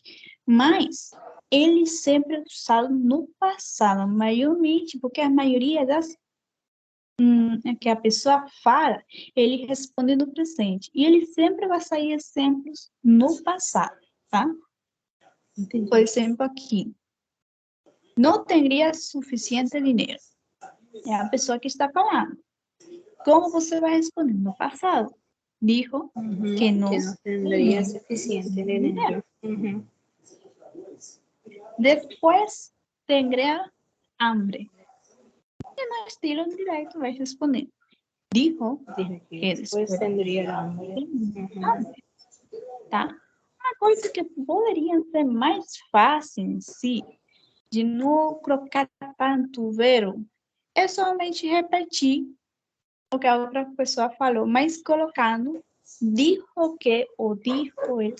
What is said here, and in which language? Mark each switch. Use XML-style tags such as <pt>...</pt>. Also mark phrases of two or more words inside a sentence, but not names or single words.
<pt>Mas ele sempre é usado no passado, maiormente, porque a maioria das que a pessoa fala, ele responde no presente. E ele sempre vai sair exemplos no passado, tá? Entendi. Por exemplo, aqui. Não teria suficiente dinheiro. É a pessoa que está falando. Como você vai responder? No passado.</pt> <es>Dijo que não tendría suficiente dinero. Depois tendría hambre.</es> <pt>E no estilo direto vai responder.</pt> <es>Dijo que Después tendría hambre. hambre.</es> <pt>Tá? Uma coisa que poderia ser mais fácil em si, de não colocar tanto o verbo, é somente repetir o que a outra pessoa falou, mas colocando</pt> <es>dijo que</es> <pt>ou dijo ele.</pt>